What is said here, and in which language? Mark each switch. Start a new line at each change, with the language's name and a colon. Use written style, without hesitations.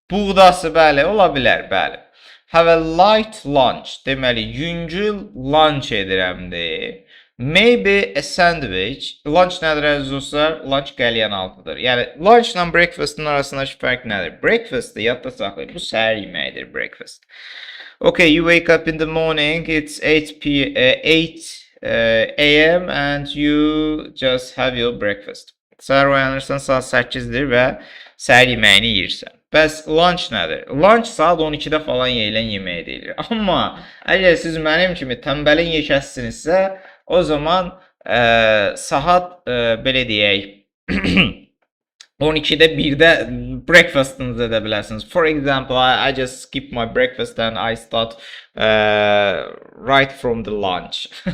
Azerbaijani: Buğdası bəli, ola bilər, bəli.
English: Have a light lunch.
Azerbaijani: Deməli, yüngül lunch edirəmdir.
English: Maybe a sandwich. Lunch
Azerbaijani: nədir əziz dostlar? Lunch qəlyan altıdır. Yəni lunchla breakfastın arasındakı fərq nədir? Breakfast'ı yadda saxlayın. Bu səhər yeməyidir breakfast.
English: Okay, you wake up in the morning, it's 8 a.m. and you just have your breakfast.
Azerbaijani: Səhər oyanırsan saat 8-dir və səhər yeməyini yeyirsən. Bəs lunch nədir? Lunch saat 12-də falan yeyilən yemək deyilir. Amma əgər siz mənim kimi tənbəlin yekəsinizsə, o zaman saat belə deyək 12'də 1'də breakfast'ınızı edə bilərsiniz.
English: For example, I just skip my breakfast and I start right from the lunch.